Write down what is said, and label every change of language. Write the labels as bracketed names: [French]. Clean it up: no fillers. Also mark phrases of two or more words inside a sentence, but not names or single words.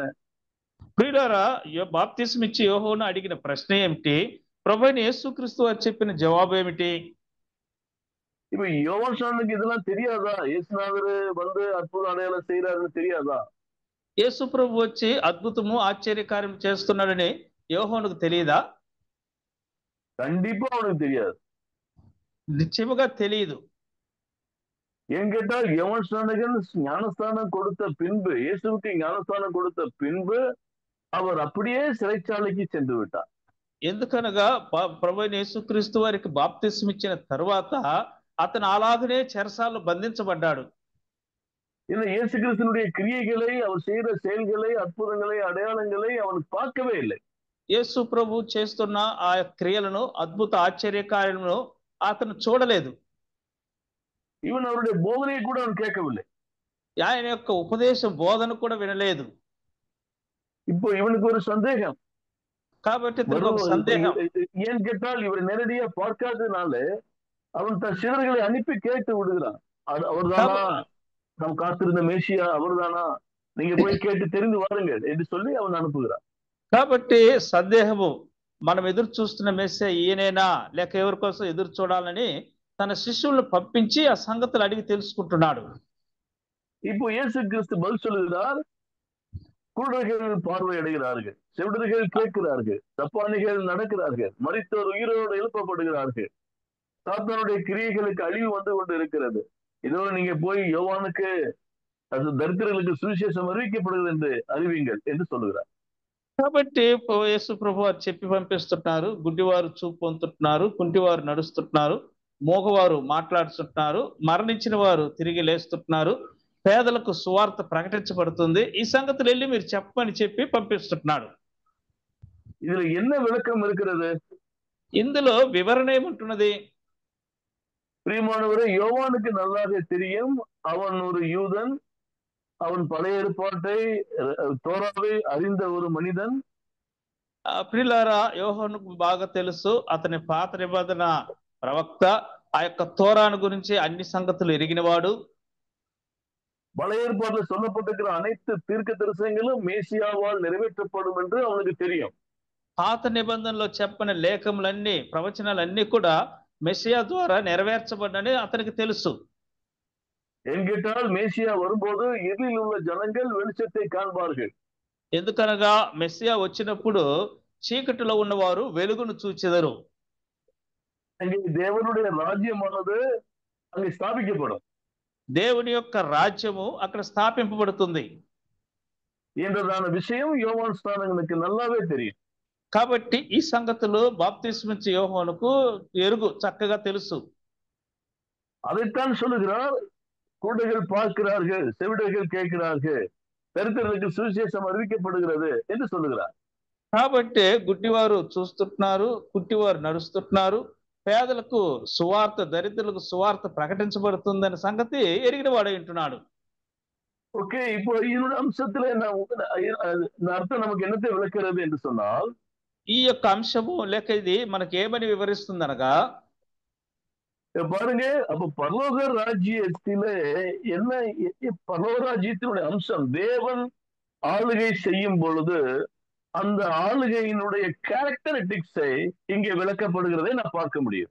[Telugu] ప్రియులారా, బాప్తిస్మ ఇచ్చి యోహోను అడిగిన ప్రశ్న ఏమిటి? ప్రభువైన యేసుక్రీస్తు వారు చెప్పిన జవాబు ఏమిటి? [Tamil] இப்ப யோவான் ஸ்நானனுக்கு இதெல்லாம் தெரியாதா? இயேசுநாதர் அற்புத அடையாளம் செய்யறாருன்னு தெரியாதா? [Telugu] యేసు ప్రభు వచ్చి అద్భుతము ఆశ్చర్యకార్యం చేస్తున్నాడని యోహోనుకు తెలియదా? [Tamil] கண்டிப்பா அவனுக்கு தெரியாது, [Telugu] నిశ్చయముగా తెలియదు. [Tamil] ஏன் கேட்டால் யோவான் ஸ்நானகன் ஞானஸ்தானம் கொடுத்த பின்பு, இயேசுவுக்கு ஞானஸ்தானம் கொடுத்த பின்பு அவர் அப்படியே சிறைச்சாலைக்கு சென்று விட்டார். [Telugu] ఎందుకనగా ప్రభువైన యేసుక్రీస్తు వారికి బాప్తిస్మ ఇచ్చిన తరువాత అతను అలాగనే చెరసాలలో బంధించబడ్డాడు. [Tamil] இந்த இயேசு கிறிஸ்துனுடைய கிரியைகளை, அவர் செய்கிற செயல்களை, அற்புதங்களை, அடையாளங்களை அவன் பார்க்கவே இல்லை. [Telugu] యేసు ప్రభు చేస్తున్న ఆ క్రియలను, అద్భుత ఆశ్చర్యకార్యలను అతను చూడలేదు. [Tamil] இவன் அவருடைய போதனையை கூட அவன் கேட்கவில்லை. [Telugu] ఆయన యొక్క ఉపదేశ బోధన కూడా వినలేదు. [Tamil] இப்போ இவனுக்கு ஒரு சந்தேகம். [Telugu] కాబట్టి సందేహం [Tamil] ஏன் கேட்டால் இவர் நேரடியா பார்க்காததுனால அவன் தன் சீடர்களை அனுப்பி கேட்டு விடுகிறான், அவர்தானா நாம் காத்திருந்த மேசியா, அவர்தானா, நீங்க போய் கேட்டு தெரிந்து வாருங்கள் என்று சொல்லி அவன் அனுப்புகிறான். [Telugu] కాబట్టి సందేహము, మనం ఎదురు చూస్తున్న మెస్సియా ఈయనేనా లేక ఎవరి కోసం ఎదురు చూడాలని తన శిష్యులను పంపించి ఆ సంగతులు అడిగి తెలుసుకుంటున్నాడు. [Tamil] இப்போ இயேசு கிறிஸ்து பதில் சொல்லுகிறார், குருடர்கள் பார்வை அடைகிறார்கள், செவிடர்கள் கேட்கிறார்கள், தப்பானிகள் நடக்கிறார்கள், மரித்தோர் உயிரோடு எழுப்பப்படுகிறார்கள், சாத்தானுடைய கிரியைகளுக்கு அழிவு வந்து கொண்டு இருக்கிறது. இதோ நீங்க போய் யோவானுக்கு, தரித்திரர்களுக்கு சுவிசேஷம் அறிவிக்கப்படுகிறது என்று அறிவிங்கள் என்று சொல்லுகிறார். [Telugu] కాబట్టి యేసు ప్రభు వారు చెప్పి పంపిస్తున్నారు, గుడ్డివారు చూపు పొందుతున్నారు, కుంటివారు నడుస్తున్నారు, మోగవారు మాట్లాడుతుంటున్నారు, మరణించిన వారు తిరిగి లేస్తున్నారు, పేదలకు సువార్త ప్రకటించబడుతుంది, ఈ సంగతులు వెళ్ళి మీరు చెప్పమని చెప్పి పంపిస్తున్నాడు. [Tamil] இதுல என்ன விளக்கம் இருக்கிறது? [Telugu] ఇందులో వివరణ ఏముంటున్నది? [Tamil] பிரியமானவரே, யோவானுக்கு நல்லாக தெரியும், அவன் ஒரு யூதன், அவன் பழைய ஏற்பாட்டை, தோராவை அறிந்த ஒரு மனிதன். [Telugu] ప్రియులారా, యోహానుకు బాగా తెలుసు, అతని పాత నిబంధన ప్రవక్త, ఆ యొక్క తోరాను గురించి అన్ని సంగతులు ఎరిగినవాడు. [Tamil] பழைய ஏற்பாட்டில் சொல்லப்பட்டிருக்கிற அனைத்து தீர்க்க தரிசனங்களும் மேசியாவால் நிறைவேற்றப்படும் என்று அவனுக்கு தெரியும். [Telugu] పాత నిబంధనలో చెప్పిన లేఖములన్నీ, ప్రవచనాలన్నీ కూడా మెస్సియా ద్వారా నెరవేర్చబడని అతనికి తెలుసు. [Tamil] என்கிட்டால் மேசியா வரும்போது இருளில் உள்ள ஜனங்கள் வெளிச்சத்தை காண்பார்கள். [Telugu] ఎందుకనగా మెస్సియా వచ్చినప్పుడు చీకటిలో ఉన్నవారు వెలుగును చూచెదరు. [Tamil] அங்கே தேவனுடைய ராஜ்யமானது அங்கே ஸ்தாபிக்கப்படும். [Telugu] దేవుని యొక్క రాజ్యము అక్కడ స్థాపింపబడుతుంది [Tamil] என்றதான விஷயம் யோவான் ஸ்நானகனுக்கு நல்லாவே தெரியும். [Telugu] కాబట్టి ఈ సంగతులు బాప్తిస్మిచ్చే యోహానుకు చక్కగా తెలుసు. [Tamil] அதைத்தான் சொல்லுகிறார், குருடர்கள் பார்க்கிறார்கள், செவிடர்கள் கேட்கிறார்கள், தரித்திரர்களுக்கு சுவிசேஷம் அறிவிக்கப்படுகிறது என்று சொல்லுகிறார். [Telugu] కాబట్టి గుడ్డివారు చూస్తున్నారు, కుట్టివారు నడుస్తున్నారు, పేదలకు సువార్త, దరిద్రులకు సువార్త ప్రకటించబడుతుందనే సంగతి ఎరిగిన వాడు వింటున్నాడు. [Tamil] ஓகே, இப்போ இதோட அம்சத்துல அர்த்தம் நமக்கு என்னத்தை விளக்கிறது என்று சொன்னால், [Telugu] ఈ యొక్క అంశము లేక ఇది మనకి ఏమని వివరిస్తుంది అనగా, [Tamil] பாருங்க, அப்ப பரலோக ராஜ்யத்திலே என்ன, பரலோக ராஜ்யத்தினுடைய அம்சம் தேவன் ஆளுகை செய்யும் பொழுது அந்த ஆளுகையினுடைய கேரக்டரிஸ்டிக்ஸை இங்கே விளக்கப்படுகிறதை நான் பார்க்க முடியும்.